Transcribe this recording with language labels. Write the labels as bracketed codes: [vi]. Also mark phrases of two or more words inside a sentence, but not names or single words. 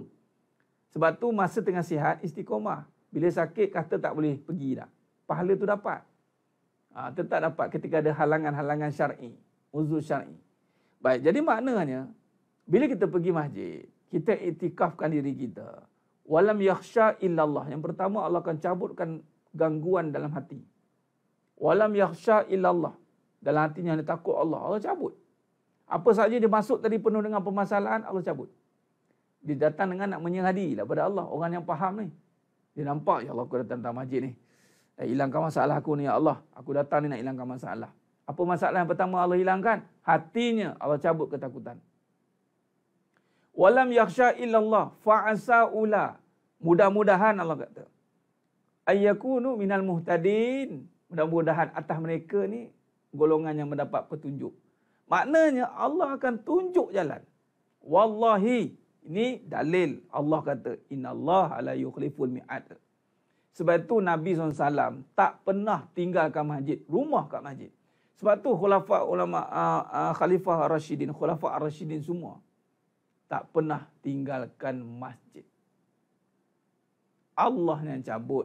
[ms] Sebab tu masa tengah sihat, istiqomah. Bila sakit, kata tak boleh pergi dah. Pahala tu dapat. Tetap dapat ketika ada halangan-halangan syar'i. Uzur syar'i. Baik, jadi maknanya, bila kita pergi masjid, kita iktikafkan diri kita. [ar] ولم يخش إلا الله. [ms] Yang pertama, Allah akan cabutkan gangguan dalam hati. [ar] ولم يخش إلا الله. [ms] Dalam hatinya dia takut Allah. Allah cabut. Apa saja dia masuk tadi penuh dengan permasalahan, Allah cabut. Dia datang dengan nak menyerahdi daripada Allah. Orang yang faham ni. Dia nampak, ya Allah aku datang masjid ni. Hilangkan masalah aku ni, ya Allah. Aku datang ni nak hilangkan masalah. Apa masalah yang pertama Allah hilangkan? Hatinya Allah cabut ketakutan. [ar] ولم يخش إلا الله فعسى أولئك. [ms] Mudah-mudahan Allah kata. [ar] أن يكونوا من المهتدين. [ms] Mudah-mudahan atas mereka ni golongan yang mendapat petunjuk. Maknanya Allah akan tunjuk jalan. Wallahi. Ini dalil Allah kata. [ar] إن الله لا يخلف الميعاد. [ms] Sebab itu Nabi SAW tak pernah tinggalkan masjid. Rumah kat masjid. Sebab tu Khalifah Ar-Rashidin, Khulafah Ar-Rashidin semua tak pernah tinggalkan masjid. Allah yang cabut.